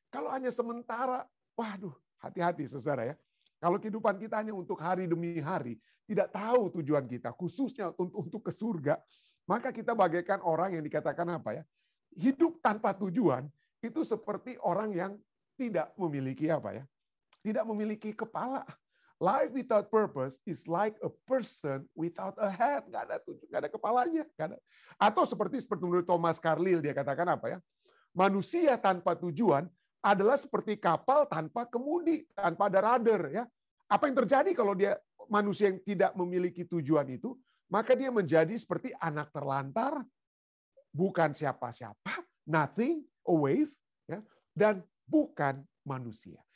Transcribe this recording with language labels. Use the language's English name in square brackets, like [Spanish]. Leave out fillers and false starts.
[Indonesian] Kalau hanya sementara, waduh, hati-hati saudara ya. Kalau kehidupan kita hanya untuk hari demi hari, tidak tahu tujuan kita, khususnya untuk ke surga, maka kita bagaikan orang yang dikatakan apa ya? Hidup tanpa tujuan itu seperti orang yang tidak memiliki apa ya? Tidak memiliki kepala. [English] Life without purpose is like a person without a head. [Indonesian] Nggak ada tujuan, nggak ada kepalanya. Nggak ada. Atau seperti menurut Thomas Carlyle, dia katakan apa ya? Manusia tanpa tujuan adalah seperti kapal tanpa kemudi, tanpa ada rudder. Ya. Apa yang terjadi kalau dia manusia yang tidak memiliki tujuan itu? Maka dia menjadi seperti anak terlantar, bukan siapa-siapa, [English] nothing, a wave, [Indonesian] ya, dan bukan manusia.